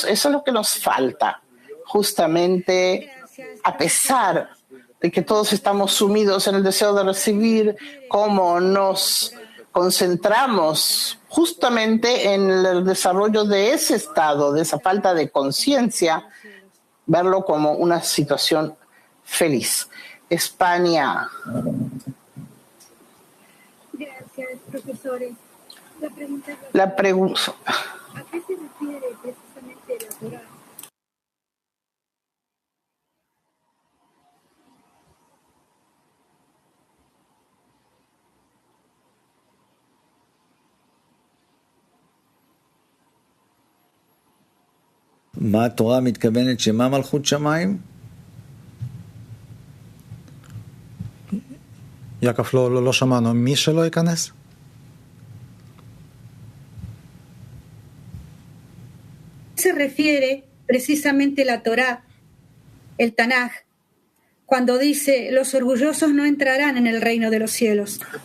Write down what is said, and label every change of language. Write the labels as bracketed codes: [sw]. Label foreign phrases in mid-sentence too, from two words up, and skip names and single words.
[es] Eso es lo que nos falta, justamente a pesar de que todos estamos sumidos en el deseo de recibir, cómo nos concentramos justamente en el desarrollo de ese estado, de esa falta de conciencia, verlo como una situación feliz. España. Gracias, profesores. La pregunta. ¿A qué se refiere precisamente la Torah? [he] מה התורה מתכוונת שמה מלכות שמיים? יעקב, לא שמענו. מי שלא ייכנס? [es] Se refiere precisamente la Torá, el Tanaj, cuando dice: los orgullosos no entrarán en el reino de los cielos.